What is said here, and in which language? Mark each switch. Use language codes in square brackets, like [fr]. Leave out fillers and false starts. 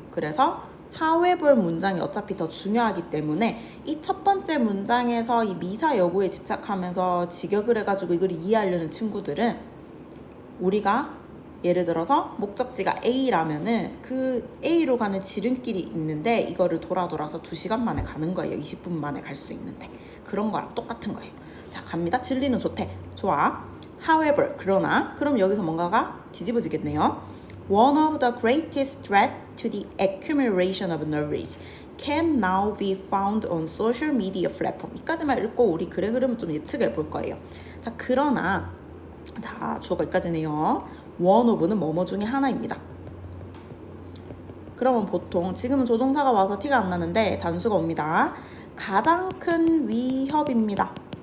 [ko] 그래서 however 문장이 어차피 더 중요하기 때문에 이 첫 번째 문장에서 이 미사 여구에 집착하면서 직역을 해가지고 이걸 이해하려는 친구들은 우리가 예를 들어서 목적지가 A라면은 그 A로 가는 지름길이 있는데 이거를 돌아서 2시간 만에 가는 거예요. 20분 만에 갈 수 있는데. 그런 거랑 똑같은 거예요. 자, 갑니다. 진리는 좋대. 좋아. However, 그러나 그럼 여기서 뭔가가 뒤집어지겠네요. [en] One of the greatest threat to the accumulation of knowledge can now be found on social media platform. [ko] 이까지만 읽고 우리 글의 흐름을 좀 예측해 볼 거예요. 자, 그러나 자, 주어가 여기까지네요. one of는 뭐뭐 중에 하나입니다. 그러면 보통 지금은 조동사가 와서 티가 안 나는데 단수가 옵니다. 가장 큰 위협입니다.